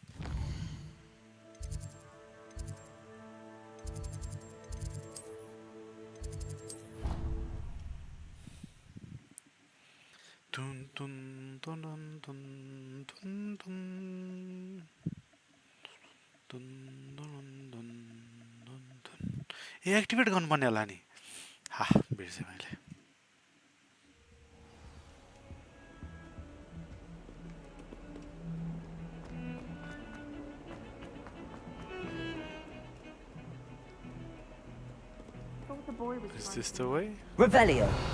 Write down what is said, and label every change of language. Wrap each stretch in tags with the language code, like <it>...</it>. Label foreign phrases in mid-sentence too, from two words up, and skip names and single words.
<ne>Dun dun dun dun dun dun dun dun dun dun dun. ये एक्टिवेट गर्नुपर्ने होला नि हा बिर्सेँ मैले</ne> <en>Is this the way? Revelio.</en>